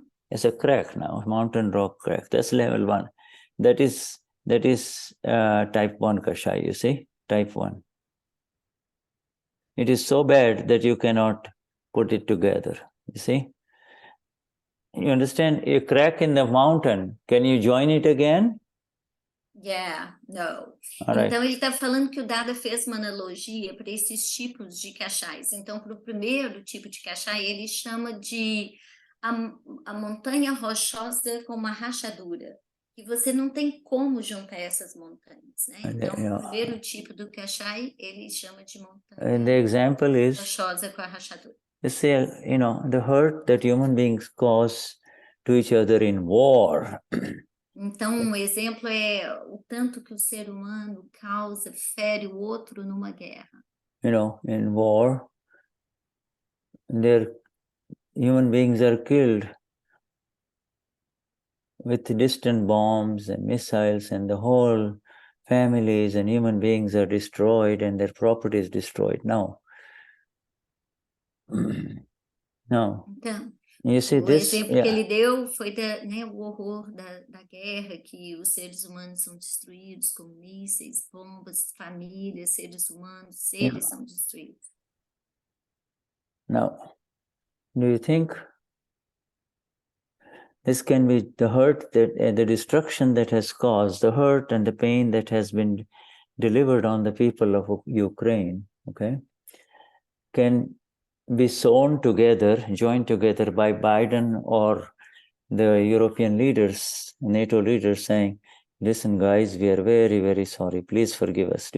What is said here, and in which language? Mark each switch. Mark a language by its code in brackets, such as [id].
[en] It's a crack now, mountain rock crack. That's level 1. That is type 1 Kashaya, you see? Type 1. It is so bad that you cannot put it together, you see? You understand? A crack in the mountain, can you join it again? Yeah, no. Right. [pt] Então, ele está falando que o Dada fez uma analogia para esses tipos de cachais. Então, para o primeiro tipo de cachai, ele chama de a montanha rochosa com uma rachadura. E você não tem como juntar essas montanhas, né? Então, o primeiro tipo do cachai, ele chama de montanha [en] And the example is, [pt] rochosa com a rachadura. [en] You see, the hurt that human beings cause to each other in war. [pt] Então, um exemplo é o tanto que o ser humano causa, fere o outro numa guerra. [en] In war, human beings are killed with distant bombs and missiles, and the whole families and human beings are destroyed and their property is destroyed. No. [pt] Então, [en] you see, [pt] o exemplo que ele deu foi o horror da guerra, que os seres humanos são destruídos com mísseis, bombas, famílias, seres humanos, seres são destruídos. [en] Now, do you think this can be the hurt, the destruction that has caused, the hurt and the pain that has been delivered on the people of Ukraine, okay, can be sewn together, joined together by Biden or the European leaders, NATO leaders saying, listen guys, we are very, very sorry, please forgive us.